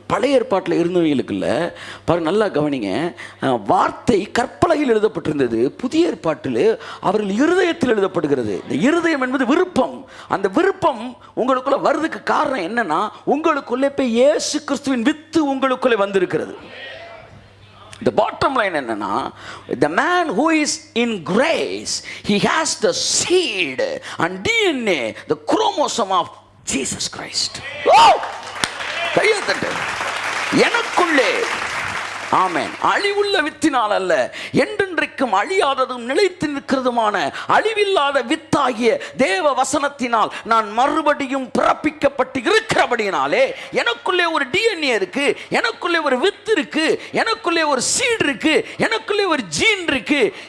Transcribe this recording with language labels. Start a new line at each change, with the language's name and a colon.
Tamil: பழைய ஏற்பாட்டில் இருந்தவங்களுக்குள்ள பாருங்க, நல்லா கவனிங்க, வார்த்தை கற்பலகையில் எழுதப்பட்டிருந்தது. புதிய ஏற்பாட்டில் அவர்கள் இருதயத்தில் எழுதப்படுகிறது. இந்த இருதயம் என்பது விருப்பம். அந்த விருப்பம் உங்களுக்குள்ள வர்றதுக்கு காரணம் என்னன்னா, உங்களுக்குள்ளே போய் இயேசு கிறிஸ்துவின் வித்து உங்களுக்குள்ளே வந்திருக்கிறது.
English: The bottom line
Tamil: என்னன்னா,
English: the man who is in grace, he has the seed and DNA, the chromosome of Jesus Christ.
Tamil: Oh! Kaiyathattu. எனக்குள்ளே ஆமென், அழிவுள்ள வித்தினால் அல்ல, என்றென்றைக்கும் அழியாததும் நிலைத்து நிற்கிறதுமான அழிவில்லாத வித்தாகிய தேவ வசனத்தினால் நான் மறுபடியும் பிறப்பிக்கப்பட்டு இருக்கிறபடியினாலே எனக்குள்ளே ஒரு டிஎன்ஏ இருக்கு, எனக்குள்ளே ஒரு வித்து இருக்கு, எனக்குள்ளே ஒரு சீட் இருக்கு, எனக்குள்ளே ஒரு ஜீன் இருக்கு.